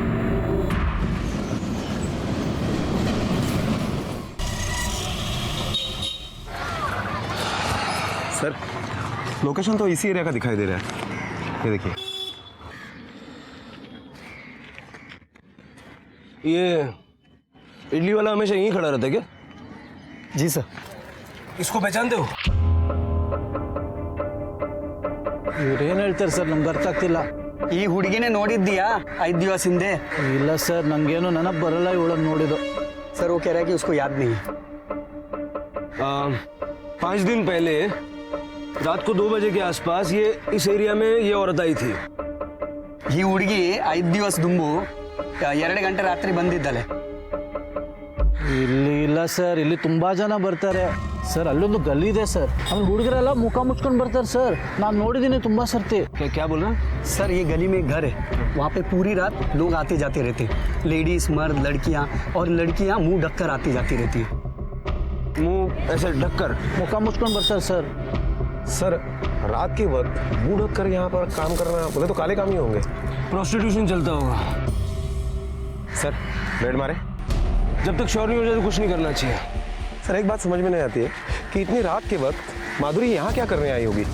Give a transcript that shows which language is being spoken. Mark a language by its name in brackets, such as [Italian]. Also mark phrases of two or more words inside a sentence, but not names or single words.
[Hindi] सर लोकेशन तो इसी एरिया का दिखाई दे रहा है, ये देखिए। ये इडली वाला हमेशा यहीं खड़ा रहता है क्या? जी सर। इसको पहचानते हो? [Kannada] ಇವ್ರೇನು ಹೇಳ್ತಾರೆ ಸರ್, ನಮ್ಗೆ ಅರ್ಥ ಆಗ್ತಿಲ್ಲ. ಈ ಹುಡುಗಿನೇ ನೋಡಿದ್ದೀಯಾ 5 ದಿವಸ ಹಿಂದೆ? ಇಲ್ಲ ಸರ್, ನಂಗೇನು ನೆನಪು ಬರಲ್ಲ ಇವಳನ್ನು ನೋಡಿದ್ದು. [Hindi] सर वो कह रहा है कि उसको याद नहीं है। 5 दिन पहले रात को 2 बजे के आसपास ये इस एरिया में ये औरत आई थी। [Kannada] ಈ ಹುಡುಗಿ 5 ದಿವಸ ದುಂಬು 2 ಗಂಟೆ ರಾತ್ರಿ ಬಂದಿದ್ದಾಳೆ। ಇಲ್ಲಿ ಇಲ್ಲ ಸರ್, ಇಲ್ಲಿ ತುಂಬಾ ಜನ ಬರ್ತಾರೆ ಸರ್. ಅಲ್ಲೊಂದು ಗಲ್ಲಿ ಇದೆ ಸರ್, ಆಮೇಲೆ ಹುಡುಗರೆಲ್ಲ ಮುಖ ಮುಚ್ಕೊಂಡು ಬರ್ತಾರೆ ಸರ್. ನಾನು ನೋಡಿದ್ದೀನಿ ತುಂಬಾ ಸರ್ತಿ. [Hindi] क्या बोल रहा? सर ये गली में एक घर है, वहाँ पे पूरी रात लोग आते जाते रहते, लेडीज मर्द लड़कियाँ, और लड़कियाँ मुंह ढककर आती जाती रहती है। मुंह ऐसे ढककर? [Kannada] ಮುಖ ಮುಚ್ಕೊಂಡು ಬರ್ತಾರೆ ಸರ್. [Hindi] सर रात के वक्त मुंह ढक कर यहाँ पर काम करना, बोले तो काले काम ही होंगे। प्रोस्टिट्यूशन चलता होगा। सर बेड मारे? जब तक श्योर नहीं हो जाए तो कुछ नहीं करना चाहिए। सर एक बात समझ में नहीं आती है कि इतनी रात के वक्त माधुरी यहाँ क्या करने आई होगी?